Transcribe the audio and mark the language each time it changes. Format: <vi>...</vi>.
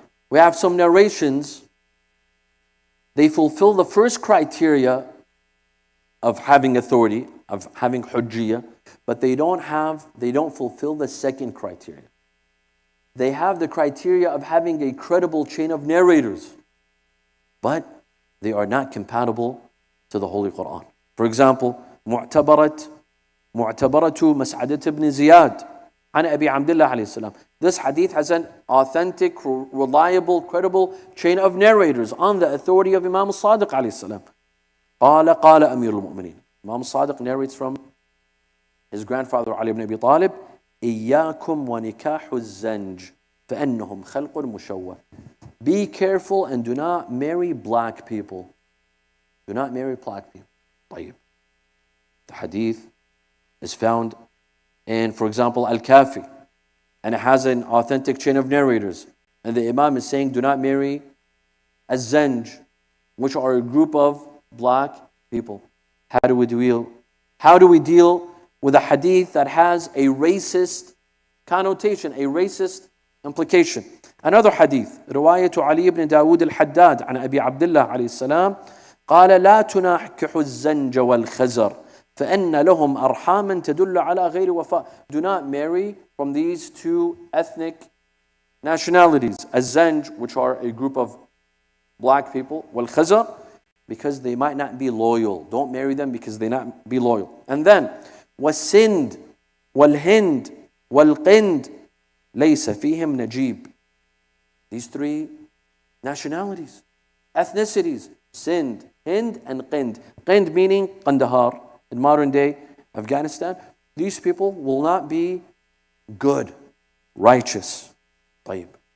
<en>We have some narrations. They fulfill the first criteria of having authority, of having hujjiyah, but they don't fulfill the second criteria. They have the criteria of having a credible chain of narrators, but they are not compatible to the Holy Quran. For example,</en> <ar>معتبرة مسعدة بن زياد عن أبي عبد الله عليه السلام.</ar> <en>This hadith has an authentic, reliable, credible chain of narrators on the authority of Imam Al-Sadiq عليه السلام.</en> <ar>قال أمير المؤمنين.</ar> <en>Imam Al-Sadiq narrates from his grandfather Ali ibn Abi Talib,</en> <ar>إياكم ونكاح الزنج فإنهم خلق مشوه.</ar> <en>Be careful and do not marry black people. Do not marry black people.</en> <ar>طيب.</ar> <en>The hadith is found in, for example, Al-Kafi, and it has an authentic chain of narrators. And the Imam is saying, do not marry Az-Zanj, which are a group of black people. How do we deal with a hadith that has a racist connotation, a racist implication? Another hadith,</en> <ar>رواية علي بن داود الحداد عن أبي عبد الله عليه السلام قال لا تناكحوا الزنج والخزر فإن لهم أرحاما تدل على غير وفاء.</ar> <en>Do not marry from these two ethnic nationalities, Az-Zanj, which are a group of black people, والخزر, because they might not be loyal. Don't marry them because they not be loyal. And then</en> <ar>والسند والهند والقند ليس فيهم نجيب.</ar> <en>These three nationalities, ethnicities, Sind, Hind, and Qind. Qind meaning Kandahar, in modern day Afghanistan. These people will not be good, righteous.</en> <ar>طيب.</ar>